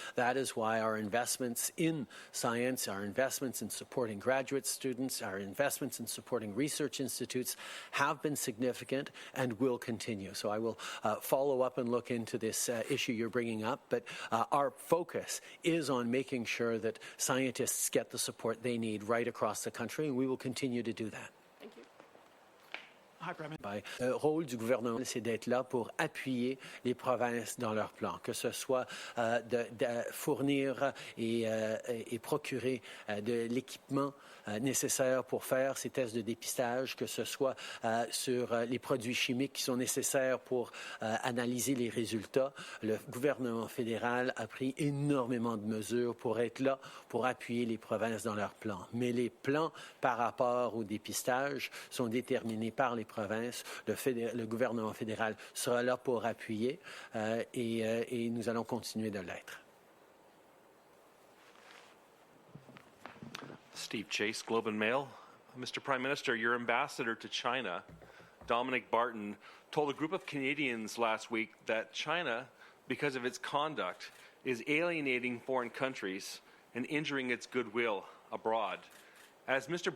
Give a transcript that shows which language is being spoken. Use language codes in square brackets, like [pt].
[en] That is why our investments in science, our investments in supporting graduate students, our investments in supporting research institutes have been significant and will continue. So I will follow up and look into this issue you're bringing up, but our focus is on making sure that scientists get the support they need right across the country, and we will continue to do that. Thank you. [fr] Le rôle du gouvernement, c'est d'être là pour appuyer les provinces dans leurs plans, que ce soit de fournir et procurer de l'équipement nécessaire pour faire ces tests de dépistage, que ce soit sur les produits chimiques qui sont nécessaires pour analyser les résultats. Le gouvernement fédéral a pris énormément de mesures pour être là, pour appuyer les provinces dans leurs plans. Mais les plans par rapport au dépistage sont déterminés par les provinces. Le gouvernement fédéral sera là pour appuyer et nous allons continuer de l'être. [en] Steve Chase, Globe and Mail. Mr. Prime Minister, your ambassador to China, Dominic Barton, told a group of Canadians last week that China, because of its conduct, is alienating foreign countries and injuring its goodwill abroad. As Mr.